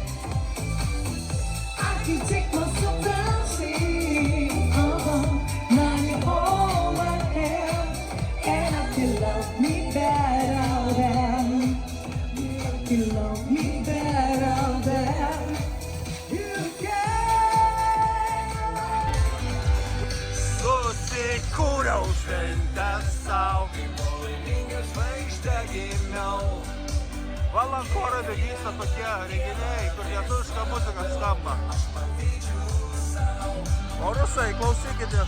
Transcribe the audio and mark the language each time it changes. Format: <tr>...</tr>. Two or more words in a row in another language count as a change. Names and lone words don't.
<en>I can take myself dancing, now you hold my hand, and I feel love me better than, you love me better than you can.</en> <lt>Susikūriau šventę sau, laimingas žvaigždę gimiau. Valankorove vyksta tokie renginiai, kur lietuviška muzika skamba. O rusai, klausykite.</lt>